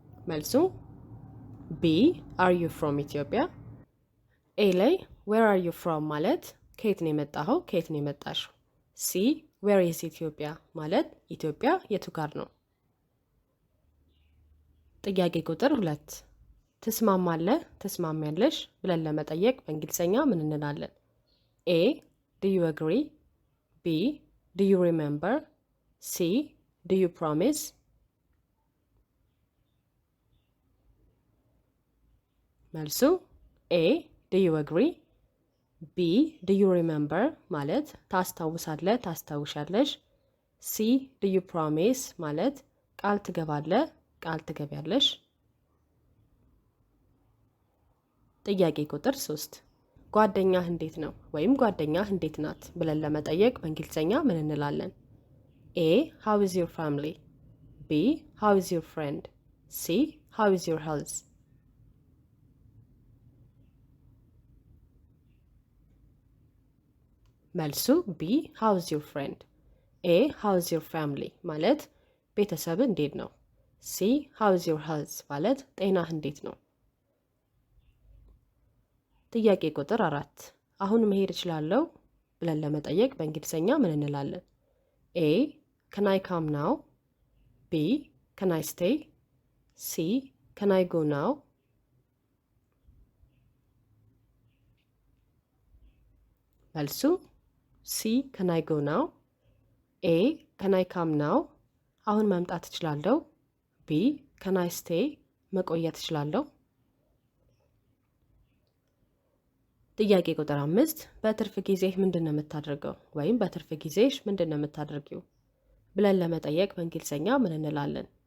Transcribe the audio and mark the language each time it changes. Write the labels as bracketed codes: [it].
[am] መልሱ [en] B Are you from Ethiopia? [am] A ላይ [en] Where are you from [am] ማለት ከየት ነው የመጣኸው ከየት ነው የመጣሽው። C [en] Where is Ethiopia [am] ማለት ኢትዮጵያ የቱ ጋር ነው። ጥያቄ ቁጥር 2 ትስማማለህ ትስማሚያለሽ ብለን ለመጠየቅ በእንግሊዘኛ ምን እንላለን? [en] A Do you agree? B Do you remember? C Do you promise? [am] መልሱ [en] A Do you agree? [am] B [en] Do you remember [am] ማለት ታስታውሳለህ ታስታውሻለሽ። C [en] Do you promise [am] ማለት ቃል ትገባለህ ቃል ትገቢያለሽ። ጥያቄ ቁጥር 3 ጓደኛህ እንዴት ነው ወይም ጓደኛህ እንዴት ናት ብለን ለመጠየቅ በእንግሊዘኛ ምን እንላለን? [en] A How is your family? B How is your friend? C How is your health? [am] መልሱ [en] B How is your friend? [am] A [en] How is your family [am] ማለት ቤተሰብ እንዴት ነው። C [en] How is your health [am] ማለት ጤናህ እንዴት ነው። ጥያቄ ቁጥር 4 አሁን መሄድ እችላለሁ ብለን ለመጠየቅ በእንግሊዘኛ ምን እንላለን? [en] A Can I come now? B Can I stay? C Can I go now? [am] መልሱ [en] C Can I go now? A Can I come now? [am] አሁን መምጣት እችላለሁ። [en] B Can I stay? [am] መቆየት እችላለሁ። ጥያቄ ቁጥር 5 በትርፍ ጊዜህ ምንድነው የምታደርገው ወይም በትርፍ ጊዜሽ ምንድነው የምታደርጊው ብለን ለመጠየቅ በእንግሊዘኛ ምን እንላለን?